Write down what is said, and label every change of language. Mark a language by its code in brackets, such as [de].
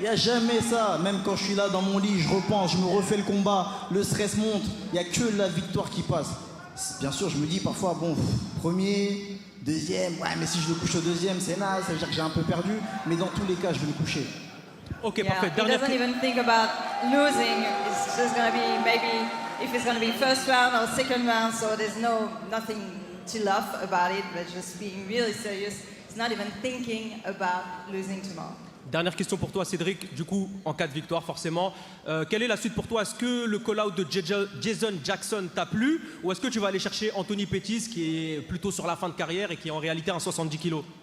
[fr] Il n'y a jamais ça. Même quand je suis là dans mon lit, je repense, je me refais le combat, le stress monte. Il n'y a que la victoire qui passe. Bien sûr, je me dis parfois, bon, premier, deuxième, ouais, mais si je le couche au deuxième, c'est naze, ça veut dire que j'ai un peu perdu. Mais dans tous les cas, je vais le coucher. Ok, [en] Yeah, [fr] parfait. [en] he [fr] Dernière [en] doesn't even think about losing. It's just going to be maybe if it's going to be first round or second round, so there's nothing to laugh about it, but just being really serious. He's not even thinking about losing tomorrow. [fr] Dernière question pour toi, Cédric. Du coup, en cas de victoire, forcément, quelle est la suite pour toi? Est-ce que le call-out de Jason Jackson t'a plu? Ou est-ce que tu vas aller chercher Anthony Pettis, qui est plutôt sur la fin de carrière et qui est en réalité un 70 kilos?